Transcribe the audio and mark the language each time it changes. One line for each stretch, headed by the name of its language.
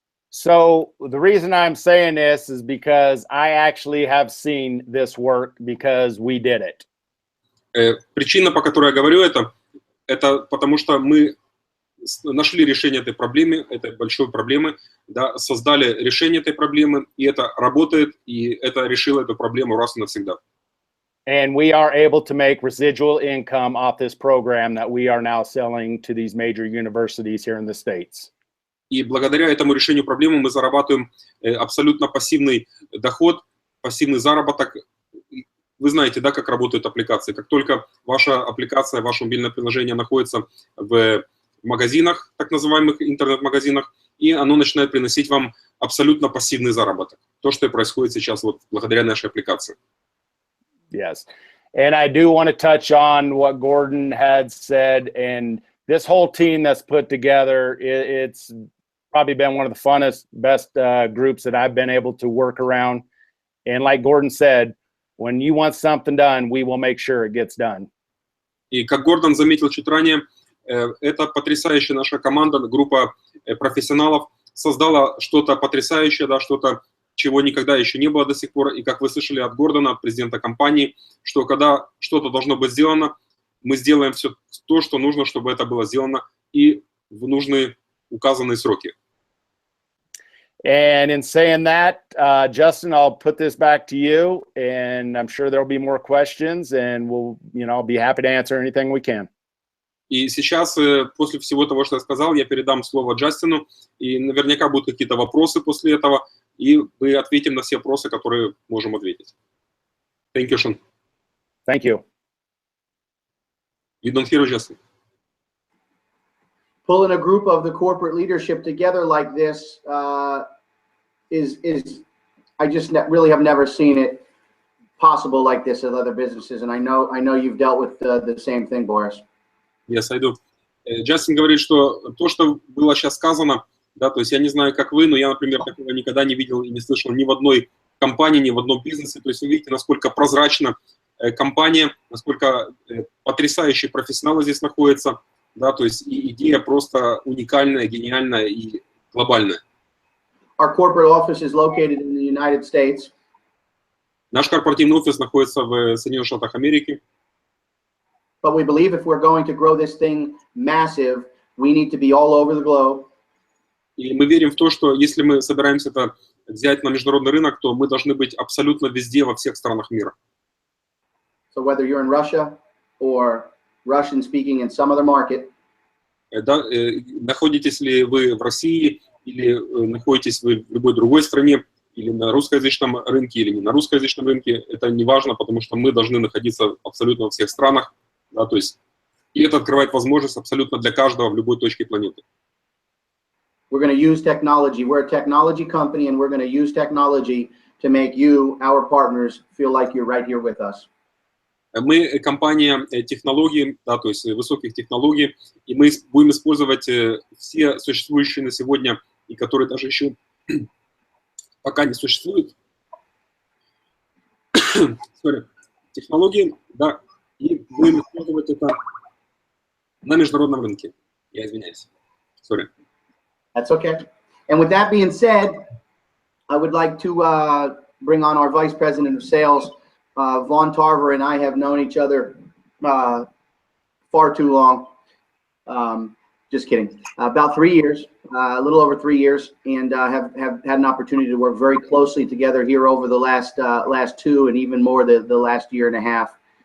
English: So the reason I'm saying this is because I actually have seen this work because we did it.
Russian: Причина, по которой я говорю это потому что мы нашли решение этой проблемы, этой большой проблемы, да, создали решение этой проблемы, и это работает, и это решило эту проблему раз и навсегда.
English: And we are able to make residual income off this program that we are now selling to these major universities here in the States.
Russian: И благодаря этому решению проблемы мы зарабатываем абсолютно пассивный доход, пассивный заработок. Вы знаете, да, как работают аппликации. Как только ваша аппликация, ваше мобильное приложение находится в магазинах, так называемых интернет-магазинах, и оно начинает приносить вам абсолютно пассивный заработок. То, что и происходит сейчас вот благодаря нашей аппликации.
English: Yes. And I do want to touch on what Gordon had said, and this whole team that's put together, it's probably been one of the funnest, best groups that I've been able to work around. And like Gordon said, when you want something done, we will make sure it gets done.
Russian: И как Гордон заметил чуть ранее, это потрясающая наша команда, группа профессионалов создала что-то потрясающее, да, что-то чего никогда еще не было до сих пор. И как вы слышали от Гордона, президента компании, что когда что-то должно быть сделано, мы сделаем все то, что нужно, чтобы это было сделано, и в нужные указанные сроки.
English: And in saying that, Justin, I'll put this back to you, and I'm sure there'll be more questions, and we'll, I'll be happy to answer anything we can.
Russian: И сейчас, после всего того, что я сказал, я передам слово Джастину, и наверняка будут какие-то вопросы после этого, и мы ответим на все вопросы, которые можем ответить.
English: Thank you, Sean. Thank you. You don't hear Justin. Pulling a group of the corporate leadership together like this is I just really have never seen it possible like this at other businesses, and I know you've dealt with the same thing, Boris. Yes, I do.
Russian: Джастин говорит, что то, что было сейчас сказано, да, то есть я не знаю, как вы, но я, например, такого никогда не видел и не слышал ни в одной компании, ни в одном бизнесе. То есть вы видите, насколько прозрачна компания, насколько потрясающие профессионалы здесь находятся, да, то есть и идея просто уникальная, гениальная и глобальная.
English: Our corporate office is located in the United States.
Russian: Наш корпоративный офис находится в Соединенных Штатах Америки.
English: But we believe if we're going to grow this thing massive, we need to be all over the globe.
Russian: И мы верим в то, что если мы собираемся это взять на международный рынок, то мы должны быть абсолютно везде, во всех странах мира.
English: So whether you're in Russia or Russian speaking in some other market,
Russian: Да, находитесь ли вы в России или находитесь вы в любой другой стране, или на русскоязычном рынке, или не на русскоязычном рынке, это не важно, потому что мы должны находиться абсолютно во всех странах, да, то есть, и это открывает возможность абсолютно для каждого в любой точке планеты.
English: we're going to use technology. We're a technology company, and we're going to use technology to make you, our partners, feel like you're right here with us.
Russian: Мы компания технологий, да, то есть высоких технологий, и мы будем использовать все существующие на сегодня, и которые даже еще пока не существуют, технологии, да, и будем использовать это на международном рынке. Я извиняюсь.
English: Sorry. That's okay. And with that being said, I would like to bring on our Vice President of Sales. Vaughn Tarver and I have known each other far too long. Just kidding. About 3 years, a little over 3 years, and have had an opportunity to work very closely together here over the last 2 and even more the last year and a half.